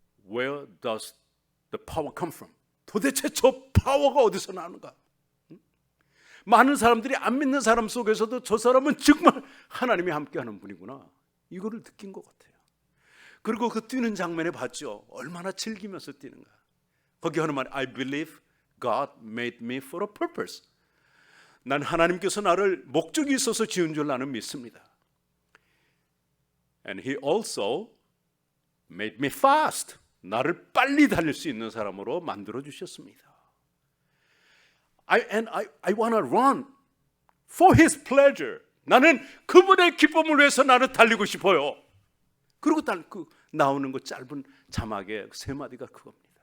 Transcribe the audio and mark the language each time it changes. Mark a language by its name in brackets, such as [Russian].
[English] Where does the power come from? [Korean] 도대체 저 파워가 어디서 나는가? 많은 사람들이 안 믿는 사람 속에서도 저 사람은 정말 하나님이 함께하는 분이구나. 이거를 느낀 것 같아요. 그리고 그 뛰는 장면에 봤죠. 얼마나 즐기면서 뛰는가. 거기 하는 말, [English] I believe God made me for a purpose. [Korean] 난 하나님께서 나를 목적이 있어서 지은 줄 나는 믿습니다. [English] And He also made me fast. [Korean] 나를 빨리 달릴 수 있는 사람으로 만들어 주셨습니다. [English] I want to run for His pleasure. [Korean] 나는 그분의 기쁨을 위해서 나는 달리고 싶어요. 그리고 그 나오는 그 짧은 자막의 세 마디가 그겁니다.